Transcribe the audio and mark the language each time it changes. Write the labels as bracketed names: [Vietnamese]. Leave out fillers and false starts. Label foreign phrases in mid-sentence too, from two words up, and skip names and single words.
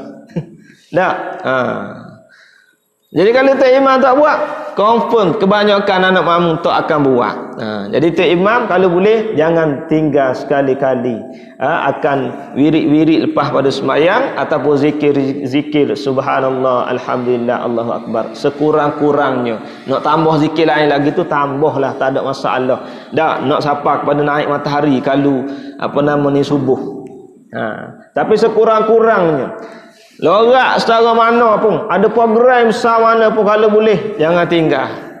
[Malay] Dah. Jadi kalau tok imam tak buat, confirm kebanyakan anak makmum tak akan buat. Jadi tok imam kalau boleh jangan tinggal sekali-kali akan wirid-wirid lepas pada sembahyang ataupun zikir [Arabic] سبحان الله، الحمد لله، الله أكبر [Malay] sekurang-kurangnya. Nak tambah zikir lain lagi tu tambahlah, tak ada masalah. Dah, nak sapa kepada naik matahari kalau subuh. Tapi sekurang-kurangnya. Lorak secara mana pun, ada program besar mana pun, kalau boleh jangan tinggal.